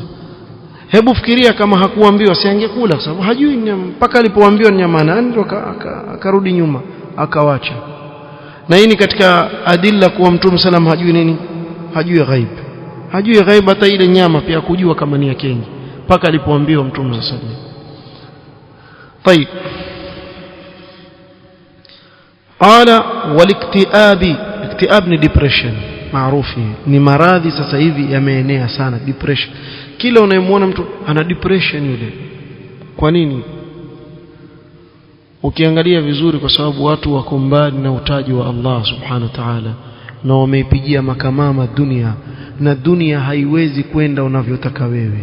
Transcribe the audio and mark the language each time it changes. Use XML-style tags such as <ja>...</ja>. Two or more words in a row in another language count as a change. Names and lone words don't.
<sw>Hebu fikiria kama hakuambiwa si angekula, kwa sababu hajui mpaka alipoambiwa nyama nani ndo akarudi nyuma akawacha. Na hii ni katika adilla kuwa Mtume salama hajui nini, hajui ghaib. Hajui ghaib hata ile nyama pia kujua kama ni ya kenge, mpaka alipoambiwa Mtume sallallahu.</sw> <ar>طيب قال والاكتئاب.</ar> <sw>اكتئاب ni depression maarufi, ni maradhi sasa hivi yameenea sana, depression. Kila unayemwona mtu ana depression yule, kwa nini? ukiangalia vizuri, kwa sababu watu wako mbali na utaji wa</sw> <ar>الله سبحانه وتعالى,</ar> <sw>na wameipigia makamama dunia, na dunia haiwezi kwenda unavyotaka wewe.</sw>